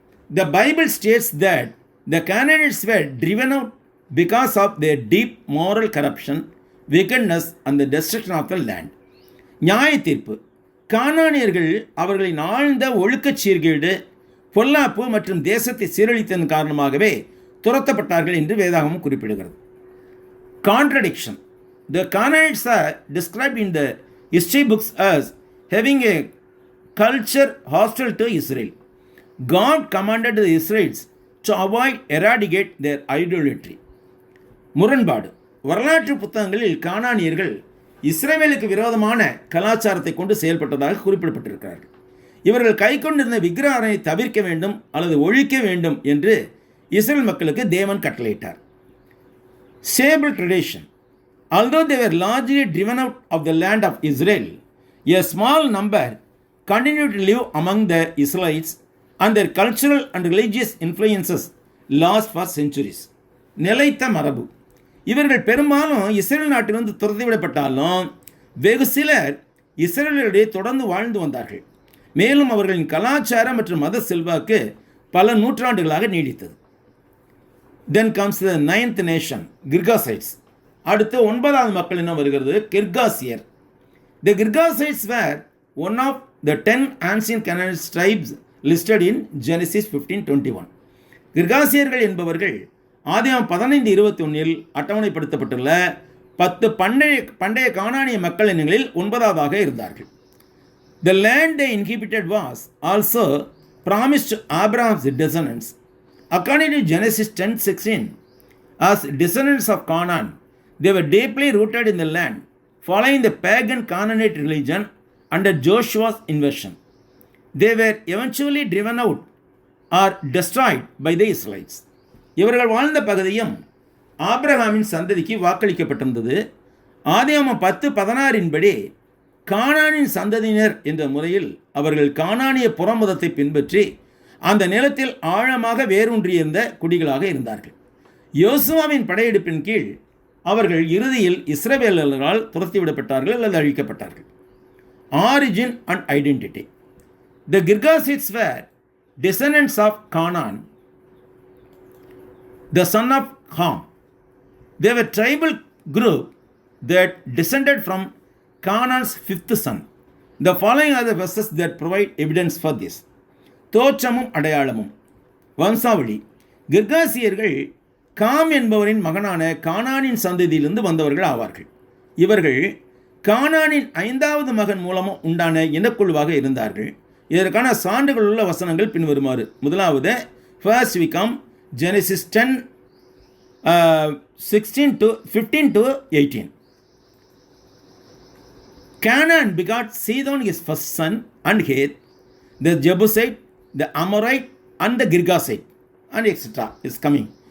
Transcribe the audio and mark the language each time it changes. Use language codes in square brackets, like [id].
[en] The Bible states that the Canaanites were driven out because of their deep moral corruption, wickedness and the destruction of the land. [ta] நியாய தீர்ப்பு. கானானியர்கள் அவர்களின் ஆழ்ந்த ஒழுக்கச் சீர்கேடு, பொல்லாப்பு மற்றும் தேசத்தை சீரழித்ததன் காரணமாகவே துரத்தப்பட்டார்கள் என்று வேதாகமம் குறிப்பிடுகிறது. [en] Contradiction. The Canaanites are described in the history books as having a culture hostile to Israel. God commanded the Israelites to avoid eradicate their idolatry. [ta] முரண்பாடு. வரலாற்று புத்தகங்களில் கானானியர்கள் இஸ்ரவேலுக்கு விரோதமான கலாச்சாரத்தை கொண்டு செயல்பட்டதாக குறிப்பிடப்பட்டிருக்கிறார்கள். இவர்கள் கை கொண்டிருந்த விக்கிரகத்தை தவிர்க்க வேண்டும் அல்லது ஒழிக்க வேண்டும் என்று இஸ்ரேல் மக்களுக்கு தேவன் கட்டளையிட்டார். [en] Stable tradition. Although they were largely driven out of the land of Israel, a small number continued to live among the Israelites and their cultural and religious influences last for centuries. [ta] நிலைத்த மரபு. இவர்கள் பெரும்பாலும் Israel நாட்டிலிருந்து துரத்திவிடப்பட்டாலும் வெகு சிலர் இஸ்ரேலிடையே தொடர்ந்து வாழ்ந்து வந்தார்கள். மேலும் அவர்களின் கலாச்சார மற்றும் மத செல்வாக்கு பல நூற்றாண்டுகளாக நீடித்தது. [en] Then comes the 9th nation, Girgasites. [ta] அடுத்து 9வது மக்கள் இனம் வருகிறது, கிர்காசியர். [en] The Girgasites were one of the 10 ancient Canaanite tribes listed in Genesis 15:21. [ta] கிர்காசியர்கள் என்பவர்கள் ஆதியாகமம் 15:21 அட்டவணைப்படுத்தப்பட்டுள்ள 10 பண்டைய கானானிய மக்கள் இனங்களில் 9வது இருந்தார்கள். [en] The land they inhabited was also promised to Abraham's descendants. According to Genesis 10:16, as descendants of Canaan, they were deeply rooted in the land, following the pagan Canaanite religion under Joshua's invasion. They were eventually driven out or destroyed by the Israelites. [ta] இவர்கள் வாழ்ந்த பகுதியும் ஆபிரகாமின் சந்ததிக்கு வாக்களிக்கப்பட்டிருந்தது. ஆதியாகமம் 10:16 படி கானானின் சந்ததியினர் என்ற முறையில் அவர்கள் கானானிய புறமதத்தை பின்பற்றி அந்த நிலத்தில் ஆழமாக வேரூன்றியிருந்த குடிகளாக இருந்தார்கள். யோசுவாவின் படையெடுப்பின் கீழ் அவர்கள் இறுதியில் இஸ்ரவேலர்களால் துரத்திவிடப்பட்டார்கள் அல்லது அழிக்கப்பட்டார்கள். [en] Origin and identity. The Girgashites were descendants of Canaan, the son of Ham. They were a tribal group that descended from Canaan's 5th son. The following are the verses that provide evidence for this. [ta] தோற்றமும் அடையாளமும். வம்சாவளி. கிர்காசியர்கள் com என்பவரின் மகனான கானானின் சந்ததியிலிருந்து வந்தவர்கள் ஆவார்கள். இவர்கள் கானானின் 5வது மகன் மூலமும் உண்டான இனக்குழுவாக இருந்தார்கள். இதற்கான சான்றுகள் உள்ள வசனங்கள் பின்வருமாறு. முதலாவது, [en] First we come Genesis 10:15-18. Canaan begot Sidon his first son, and Heth, the Jebusite, the Amorite, and the Girgashite, and etc. is coming.